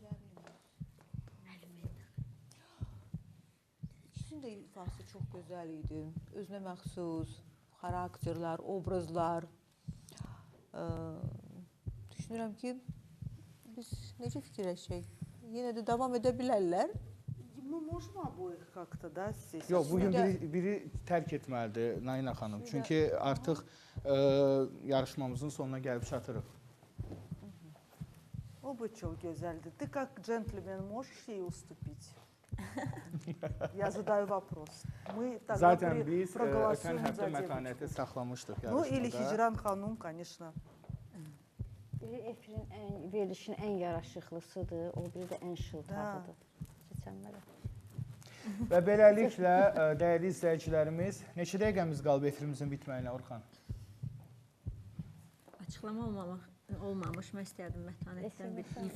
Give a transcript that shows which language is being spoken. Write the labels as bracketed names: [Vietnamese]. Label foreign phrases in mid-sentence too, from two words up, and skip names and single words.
[Azerbaijani] İkisinin də ifası çox gözəl idi. Özünə məxsus xarakterlər, obrazlar. Düşünürəm ki, biz necə fikirləşək? Yenə də davam edə bilərlər. [Russian] Мы можем обоих как-то, да, здесь? [Azerbaijani] Yox, bugün biri tərk etməlidir Naina xanım. Çünki artıq yarışmamızın sonuna gəlib çatırıq. [Turkish] Оба çok güzeldi. [Russian] Ты как джентльмен можешь ей уступить? Я задаю вопрос. Мы тогда [Azerbaijani] Zaten biz ötən [Russian] проголосуем [Azerbaijani] həftə [Russian] за [Azerbaijani] mətanəti [Russian] девочку. [Azerbaijani] saxlamışdıq [Russian] Ну или [Azerbaijani] yarışmada. [Russian] Hicran Hanım, конечно. [Azerbaijani] Biri efirin verilişin ən yaraşıqlısıdır, o biri də ən şıltaqlıdır. Seçənlərə. Və beləliklə, dəyərli izləyicilərimiz, neçə dəqiqəmiz qalıb efirimizin bitməyinə, Orxan? Açıqlama olmamış, mən istəyərdim Mətanətdən bir ifa